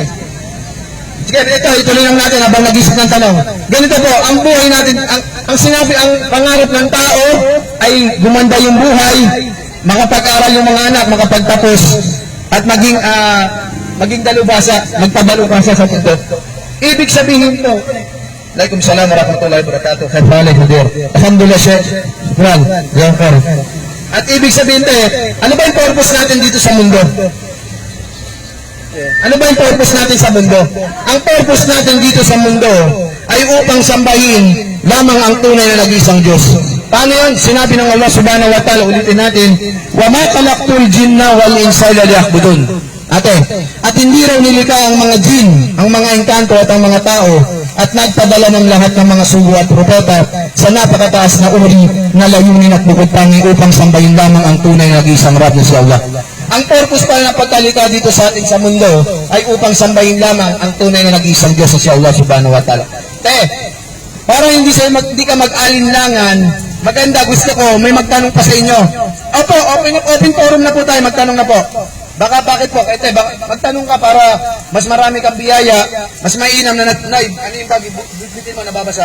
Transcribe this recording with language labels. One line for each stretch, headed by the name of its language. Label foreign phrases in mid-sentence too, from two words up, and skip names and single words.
Filipino: Sige, ituloy lang natin habang nag-isip ng tanong. Ganito po, ang buhay natin, ang pangarap ng tao ay gumanda yung buhay, makapag-aral yung mga anak, makapagtapos, at maging dalubhasa, magpabalubhasa sa mundo. Ibig sabihin po,
Arabic: عليكم السلام ورحمة الله وبركاته. الحمد لله، شيخ. شكرا.
Filipino: At ibig sabihin tayo, ano ba yung purpose natin dito sa mundo? Ano ba yung purpose natin sa mundo? Ang purpose natin dito sa mundo ay upang sambahin lamang ang tunay na nag-iisang Diyos. Paano yun? Sinabi ng
Arabic: الله سبحانه وتعالى,
Filipino: ulitin natin,
Arabic: وَمَا خَلَقْتُ الْجِنَّ وَالْإِنسَ إِلَّا لِيَعْبُدُونِ.
Filipino: At hindi raw nilikha ang mga jin, ang mga engkanto at ang mga tao, at nagpadala ng lahat ng mga sugo at propeta sa napakataas na uri na layunin at bukod tangi upang sambahin lamang ang tunay na nag-iisang Rab na si Allah. Ang purpose pala ng pagtalika dito sa atin sa mundo ay upang sambahin lamang ang tunay na nag-iisang Diyos na si
Arabic: الله سبحانه وتعالى.
Filipino: Para hindi ka mag-alinlangan, maganda, gusto ko, may magtanong pa sa inyo. Opo,
English: open forum
Filipino: na po tayo, magtanong na po. Bakit po? Magtanong ka para mas marami kang biyaya, mas mainam na ano yung bagi, bitbitin mo, nababasa.